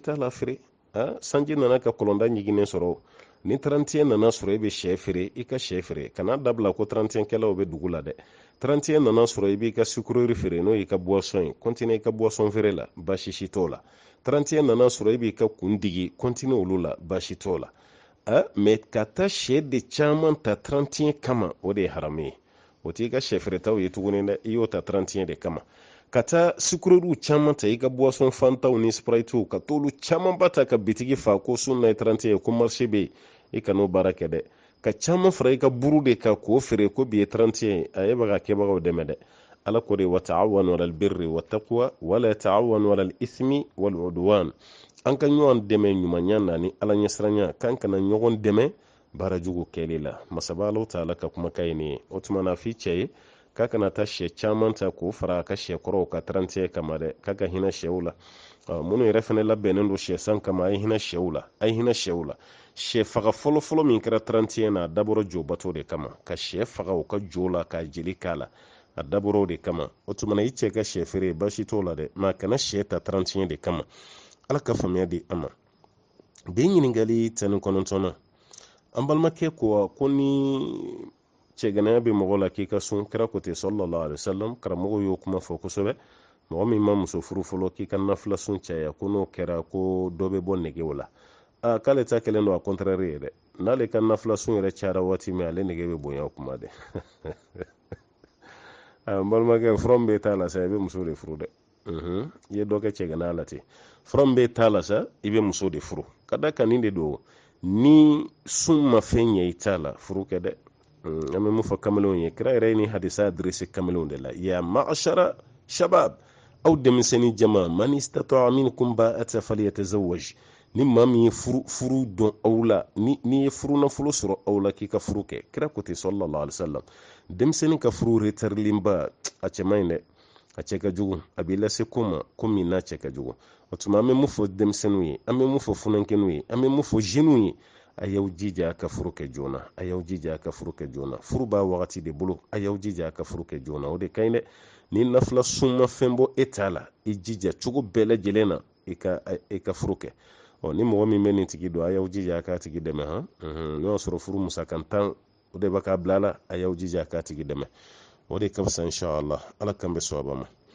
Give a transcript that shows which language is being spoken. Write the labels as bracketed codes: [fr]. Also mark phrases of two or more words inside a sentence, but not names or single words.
[bm] t'a la feere sanji nana ka kɔlɔnda ɲiginen sɔrɔ ni 31 nana sɔrɔ i bɛ sɛ feere i ka sɛ feere kana dabila ko 31 kɛlaw bɛ dugu la dɛ 31 nana sɔrɔ i b'i ka sukurori feere n'o y'i ka boisson ye continue i ka boisson feere la baasi si t'o la 31 nana sɔrɔ i b'i ka kun digi continue olu la baasi t'o la mais ka taa sɛ de caman ta 31 kama o de ye haramu ye o t'i ka sɛ feeretaw ye tuguni dɛ i y'o ta 31 de kama ka taa sukureru caman ta i ka boisson fantaw ni spritew ka t'olu caman ba ta ka bitigi fa ko sunna ye 30 ye ko marché be i kan'o baara kɛ dɛ ka caman fara i ka buru de ka k'o feere ko bi ye 30 ye a ye baga kɛbagaw dɛmɛ dɛ ala ko de [ar] وتعاونوا على البر والتقوى ولا تعاونوا على الإثم والعدوان [bm] an ka ɲɔgɔn dɛmɛ ɲumanya na ni ala ɲɛsiranya kan kana ɲɔgɔn dɛmɛ baara jugu kɛli la masaba alaw ta'ala ka kumakan ye nin ye o tuma na f'i cɛ ye k'a kana taa sɛ caman ta k'o fara a ka sɛ kɔrɔw ka 30 kama dɛ k'a ka hinɛ sɛw la minnu yɛrɛ fɛnɛ labɛnnen don sɛ san kama a ye hinɛ sɛw la a ye hinɛ sɛw la sɛ faga fɔlɔfɔlɔ min kɛra 30 na a dabɔra jobato de kama ka sɛ faga o ka jo la ka jeli k'a la a dabɔra o de kama o tuma na i cɛ ka sɛ feere basi t'o la dɛ ma kana sɛ ta 30 de kama ala ka faamuya di an ma bi ɲininkali 19 na an balimakɛ ko ni cɛganaya bɛ mɔgɔ la k'i ka sun kira ko ten [ar] صلى الله عليه وسلم [bm] karamɔgɔ y'o kuma fɔ kosɛbɛ mɔgɔ min ma muso furu fɔlɔ k'i ka nafila sun caya ko n'o kɛra ko dɔ bɛ bɔ negew la k'ale ta kɛlen don [fr] a contraire [bm] ye dɛ n'ale ka nafila sun yɛrɛ cayara waati min ale nege bɛ bonya o kuma dɛ n balimakɛ fura min bɛ t'a la sa i bɛ muso de furu dɛ i ye dɔ kɛ cɛganaya la ten fura min bɛ t'a la sa i bɛ muso de furu ka da kan nin de don ni sun ma fɛn ɲɛ i t'a la furu kɛ dɛ an bɛ mun fɔ kamalenw ye kira yɛrɛ ni hadisa adresse kamalenw de la [ar] يا معشر الشباب [bm] aw denmisɛnnin jama [ar] من استطاع منكم الباءة فليتزوج [bm] ni maa min ye furu dɔn aw la ni ye furu nafolo sɔrɔ aw la k'i ka furu kɛ kira ko ten [ar] صلى الله عليه وسلم [bm] denmisɛnnin ka furu retarderilenba a cɛ man ɲi dɛ a cɛ ka jugu a b'i lase ko ma ko min n'a cɛ ka jugu o tuma an bɛ mun fɔ denmisɛnninw ye an bɛ mun fɔ funankɛninw ye an bɛ mun fɔ jeunes ye a y'aw jija ka furu kɛ joona a y'aw jija ka furu kɛ joona furu b'a wagati de bolo a y'aw jija ka furu kɛ joona o de ka ɲi dɛ ni nafila sunma fɛn bɔ e t'a la i jija cogo bɛɛ lajɛlen na i ka furu kɛ ni mɔgɔ min bɛ nin tigi don a y'aw jija k'a tigi dɛmɛ n'o y'a sɔrɔ furu musakan 10 o de bɛ k'a bila la a y'aw jija k'a tigi dɛmɛ o de ka fisa inshallah ala kan bɛ sɔn a ma